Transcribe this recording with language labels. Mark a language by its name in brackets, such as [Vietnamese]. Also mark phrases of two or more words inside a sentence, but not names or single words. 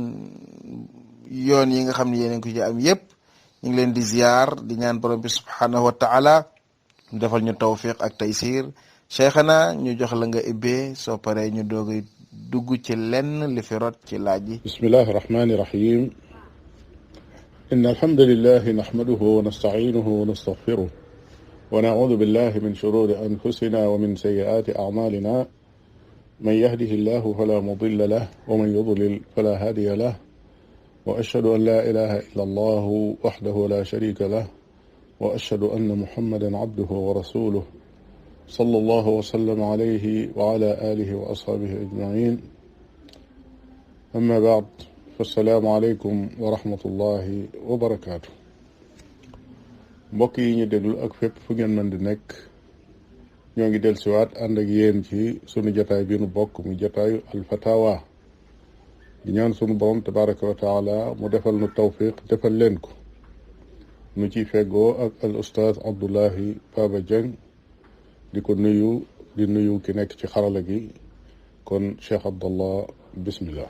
[Wolof] yoon yi nga xam ne yeneen ko ci am yépp ñu ngi leen di ziar di ñaan borom bi [Arabic] سبحانه وتعالى [Wolof] defal ñu tawfiq ak taysir. Cheikhana ñu jox la nga ibbee soo paree ñu doog dugg ci lenn li fi rot ci laaj yi. [Arabic] بسم الله الرحمن الرحيم إن الحمد لله نحمده ونستعينه ونستغفره ونعوذ بالله من شرور أنفسنا ومن سيئات أعمالنا من يهده الله فلا مضل له ومن يضلل فلا هادي له وأشهد أن لا إله إلا الله وحده لا شريك له وأشهد أن محمدا عبده ورسوله صلى الله وسلم عليه وعلى آله وأصحابه أجمعين أما بعد فالسلام عليكم ورحمة الله وبركاته. [Wolof] mbokk yi ñu déglu ak fépp fu ngeen mën di nekk ñoo ngi dellusiwaat ànd ak yéen ci sunu jotaay bi nu bokk mu jotaayu alfatawa di ñaan sunu borom [Arabic] تبارك وتعالى [Wolof] mu defal nu tawfiq defal leen ko nu ciy feggoo ak al ustaaz Abdullahi Baba Dieng di ko nuyu di nuyu ki nekk ci xarala gi kon Cheikh Abdallah bismillah.